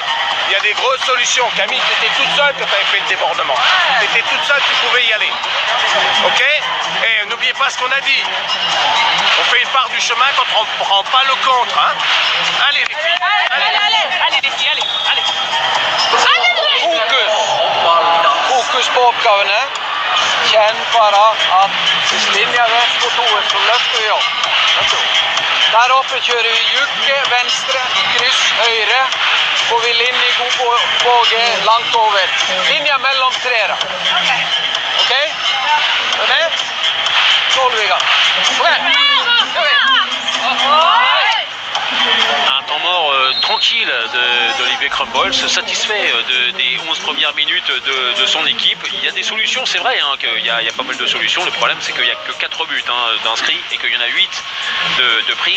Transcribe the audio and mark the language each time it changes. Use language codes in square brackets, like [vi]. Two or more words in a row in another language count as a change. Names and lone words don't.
[fr] Il y a des grosses solutions. Camille, tu étais toute seule quand tu avais fait le débordement. Tu étais toute seule, tu pouvais y aller. Ok? Et n'oubliez pas ce qu'on a dit. On fait une part du chemin quand on ne prend pas le contre. Hein? Allez les filles. Allez les filles, allez. [no] Fokus på oppgavene. Kjenn bare at linja venstre mot OS, så løfter vi opp. Der oppe kjører vi jukke, venstre, kryss, høyre. Får vi linje god båge langt over. Linja mellom trera. Ok? Er det? Så holder vi i gang. [fr] Un temps mort tranquille d'Olivier Crumbols, satisfait des 11 premières minutes de son équipe. Il y a des solutions, c'est vrai hein, qu'il y a pas mal de solutions. Le problème c'est qu'il n'y a que 4 buts hein, d'inscrits et qu'il y en a 8 de pris.